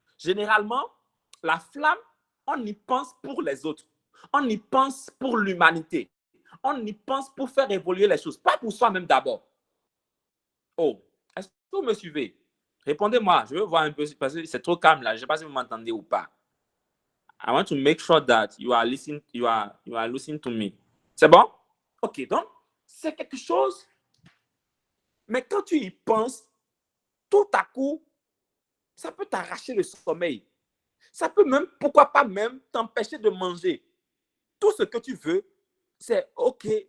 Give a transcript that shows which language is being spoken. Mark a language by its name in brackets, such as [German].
[French] Généralement, la flamme, on y pense pour les autres. On y pense pour l'humanité. On y pense pour faire évoluer les choses, pas pour soi-même d'abord. Oh, est-ce que vous me suivez? Répondez-moi, je veux voir un peu, parce que c'est trop calme là. Je ne sais pas si vous m'entendez ou pas. [English] I want to make sure that you are listening to me. [French] C'est bon? OK, donc, c'est quelque chose, mais quand tu y penses, tout à coup, ça peut t'arracher le sommeil. Ça peut même, pourquoi pas même, t'empêcher de manger. Tout ce que tu veux, c'est OK.